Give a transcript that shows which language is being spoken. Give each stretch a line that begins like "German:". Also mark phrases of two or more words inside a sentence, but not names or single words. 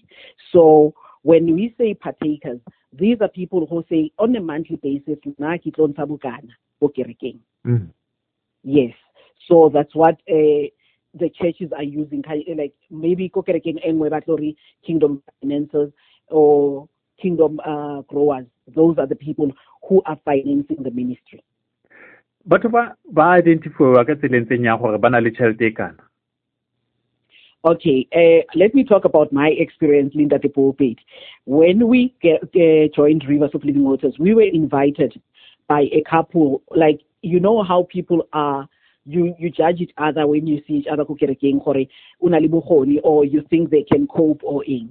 English: So when we say partakers, these are people who say on a monthly basis, yes. So that's what the churches are using, like maybe kingdom financiers or kingdom growers. Those are the people who are financing the ministry.
Northern Sotho: But ba identify ka tseleng ya gore bana le tšhelete kana.
English: Okay, let me talk about my experience, Linda Poopedi. When we joined Rivers of Living Waters, we were invited by a couple. Like, you know how people are, you judge each other when you see each other or you think they can cope or in.